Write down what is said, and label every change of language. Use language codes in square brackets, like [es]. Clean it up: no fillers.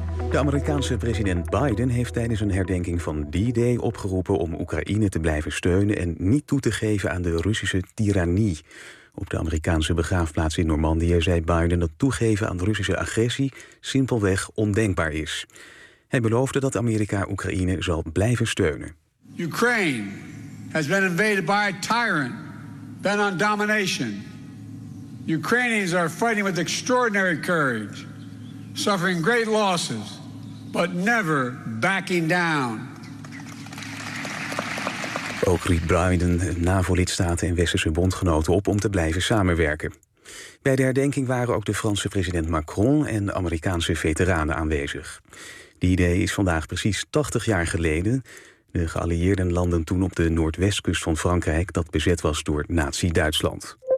[nl] De Amerikaanse president Biden heeft tijdens een herdenking van D-Day opgeroepen om Oekraïne te blijven steunen en niet toe te geven aan de Russische tirannie. Op de Amerikaanse begraafplaats in Normandië zei Biden dat toegeven aan Russische agressie simpelweg ondenkbaar is. Hij beloofde dat Amerika Oekraïne zal blijven steunen. [en] Ukraine has been invaded by a tyrant, bent on domination. Ukrainians are fighting with extraordinary courage, suffering great losses, but never backing down. [nl] Ook riep Biden NAVO-lidstaten en westerse bondgenoten op om te blijven samenwerken. Bij de herdenking waren ook de Franse president Macron en Amerikaanse veteranen aanwezig. D-Day is vandaag precies 80 jaar geleden. De geallieerden landden toen op de noordwestkust van Frankrijk, dat bezet was door Nazi-Duitsland.